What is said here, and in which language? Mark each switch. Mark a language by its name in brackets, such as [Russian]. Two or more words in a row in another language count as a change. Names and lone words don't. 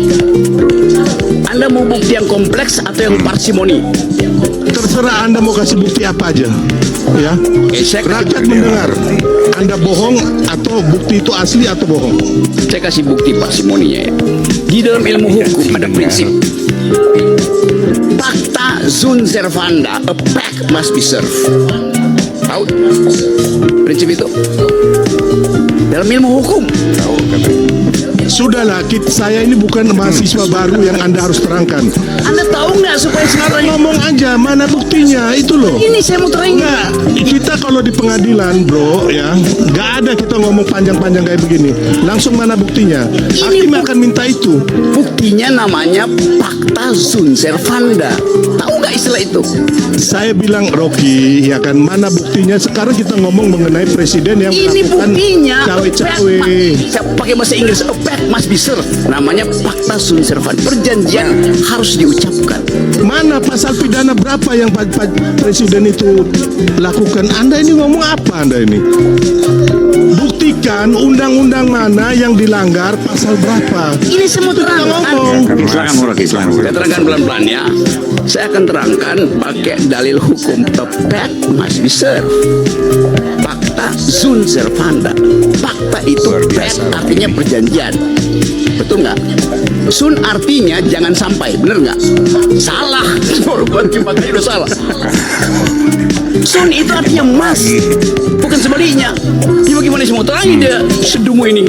[Indonesian] Anda mau bukti yang kompleks atau yang parsimoni? Terserah Anda mau kasih bukti apa aja. Ya. Saya Rakyat mendengar. Anda bohong atau bukti itu asli atau bohong. Saya kasih bukti parsimoninya ya. Di dalam ilmu hukum ada prinsip [Latin] pacta sunt servanda, [English] a pact must be served. [Indonesian] Tahu prinsip itu? Dalam ilmu hukum. Tahu katanya. Sudahlah, saya ini bukan mahasiswa baru yang Anda harus terangkan. Anda tahu nggak supaya sekarang Ngomong aja, mana buktinya, itu loh. ini saya mau terangin. Enggak, kita kalau di pengadilan bro ya, nggak ada kita ngomong panjang-panjang kayak begini. Langsung mana buktinya? Hakim akan minta itu. Buktinya namanya [Latin] pacta sunt servanda. [Indonesian] Tahu nggak istilah itu? Saya bilang Rocky, ya kan, mana buktinya? Sekarang kita ngomong mengenai presiden yang Ini melakukan buktinya. cawe-cawe. Saya pakai bahasa Inggris. [English] A pact must be served. [Latin] Namanya pacta sunt servanda. [Indonesian] Perjanjian harus diucapkan. Mana pasal pidana berapa yang presiden itu lakukan? Anda ini ngomong apa Anda ini? Buktikan undang-undang mana yang dilanggar, pasal berapa? Ini semua terangkan. Ngomong. Silakan Rocky, silakan. Saya terangkan pelan-pelan ya. Saya akan terangkan pakai dalil hukum. [English] A pact must be served. [Latin] Pacta sunt servanda. [Indonesian] Pacta itu pact artinya perjanjian. Betul nggak? Sun artinya jangan sampai, bener nggak? Salah. Korban pakai itu salah. Sun itu artinya mas, bukan sebaliknya. Ya bagaimana semua terangin dia sedumu ini?